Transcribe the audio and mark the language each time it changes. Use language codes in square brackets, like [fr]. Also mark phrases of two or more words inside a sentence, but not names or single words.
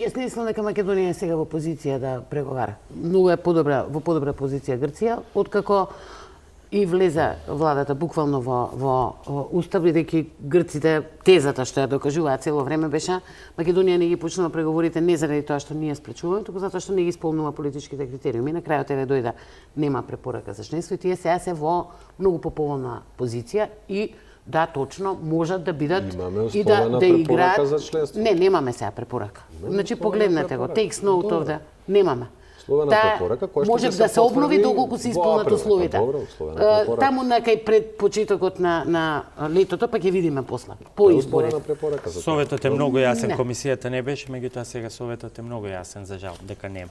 [mk] Јас не мислам дека Македонија е сега во позиција да преговара. Многу е во подобра позиција Грција, откако и влезе владата буквално во устав, бидејќи грците, тезата што ја докажуваат цело време беше Македонија не ги почнува преговорите не заради тоа што ние спречуваме, туку затоа што не ги исполнува политичките критериуми. На крајот еве дојде нема препорака за членство и тие сега се во многу поповолна позиција и да, точно, можат да бидат и да играат. Не, немаме сега препорака. Значи погледнете го, [en] takes note of the, [mk] немаме. Може да се обнови доколку се исполнат условите. Таму на кај пред почетокот на летото, па ќе видиме после, по изборите. Советот е многу јасен, комисијата не беше, меѓутоа сега советот е многу јасен, за жал, дека нема.